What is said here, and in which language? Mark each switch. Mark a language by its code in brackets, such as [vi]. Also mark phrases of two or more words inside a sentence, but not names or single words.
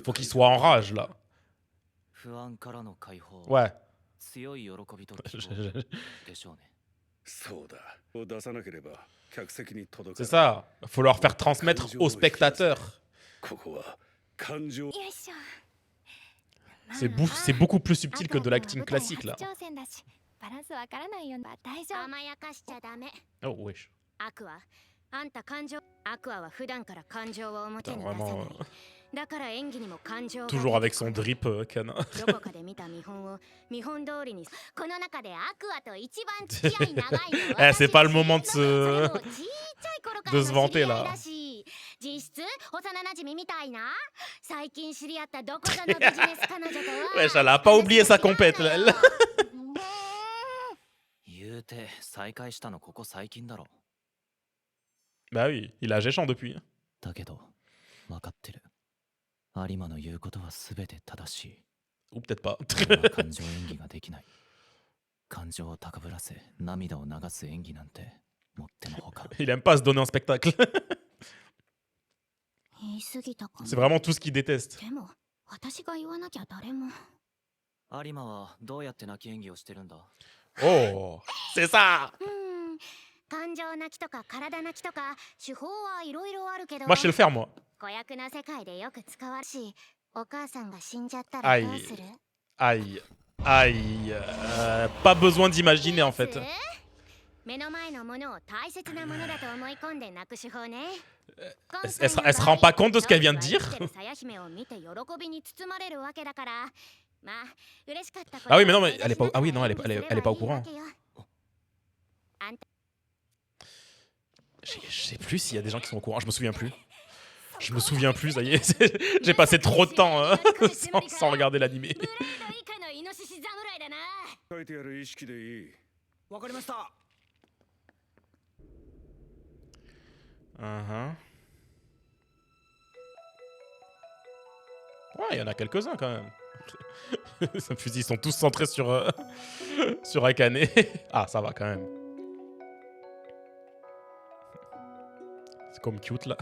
[fr] Faut qu'il soit en rage là. [ja] 不安からの解放 [fr] Ouais. [ja] 強い喜びと希 [fr] Je- [ja] 望 [fr] je- [ja] でしょうねそうだを出さなければ客席に届か [fr] C'est ça. Faut leur faire transmettre aux spectateurs. [ja] ここは感情よいしょ [fr] C'est beaucoup plus subtil que de l'acting classique là. [ja] 挑戦だしバランスわからないよ大丈夫甘やかしちゃダメ [fr] Oh wesh. [ja] アクアあんた感情アクアは普段から感情を表 [fr] Putain, [ja] に出さない [fr] vraiment. [ja] だから演技にも感情が [fr] Toujours avec son drip canin. [ja] どこかで見た見本を見本通りにこの中でアクアと一番付き合い長いの [fr] Eh, c'est pas le moment de [ja] それ [fr] se. [ja] もちっちゃい頃から [fr] de se [ja] の [fr] vanter [ja] 知り合い [fr] là. [ja] だし実質幼馴染みたいな最近知り合ったどこぞのビジネス彼女とは [fr] Wesh, elle a pas oublié sa compète là. Elle. [ja] 言うて再会したのここ最近だろ [fr] Bah oui, il a géchant depuis. [ja] だけど分かってる有馬の言うことは全て正しい [fr] Ou peut-être pas. [ja] 俺は感情演技ができない感情を高ぶらせ涙を流す演技なんてもってのほか [fr] Il aime pas se donner en spectacle. [ja] 言い過ぎたかも [fr] C'est vraiment tout ce qu'il déteste. [ja] でも私が言わなきゃ誰も有馬はどうやって泣き演技をしてるんだ [fr] Oh, c'est ça. [ja] 感情泣きとか体泣きとか手法はいろいろあるけど [fr] Moi, je sais le faire, moi. [ja] 子役な世界でよく使われしお母さんが死んじゃったらどう [fr] Aïe. [ja] する？ [fr] Aïe. Aïe. Pas besoin d'imaginer en fait. [ja] 目の前のものを大切なものだと思い込んで泣く手法ね。 [fr] Elle se rend pas compte de ce qu'elle vient de dire. [ja] さや姫を見て喜びに包まれるわけだから、まあ嬉しかったこと。 [fr] Ah oui, mais non, mais elle est pas. Ah oui, non, elle est pas au courant. Je sais plus s'il y a des gens qui sont au courant. Je me souviens plus. Je me souviens plus, ça y est. J'ai passé trop de temps sans regarder l'animé. [ja] 書いてある意識でいい。わかりました。 [fr] Ouais, il y en a quelques-uns quand même. Ces fusils sont tous centrés sur, sur Akane. Ah, ça va quand même. C'est comme cute là.